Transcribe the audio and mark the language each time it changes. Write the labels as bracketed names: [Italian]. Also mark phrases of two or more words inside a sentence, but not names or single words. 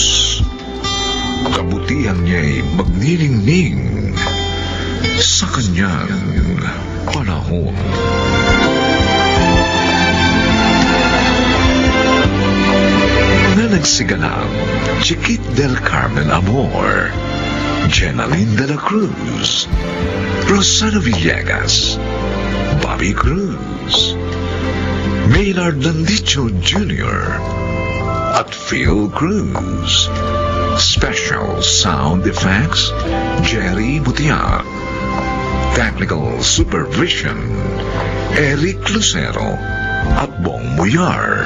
[Filipino] Kabutihan niya'y magniningning sa kanyang panahon. Nanagsiganap, Chiquit del Carmen Amor, Jenaline de la Cruz, Rosana Villegas, Bobby Cruz, Maynard Landicho Jr., at Phil Cruz. [English] Special Sound Effects, Jerry Butia. Technical Supervision, Eric Lucero at Bong Muyar.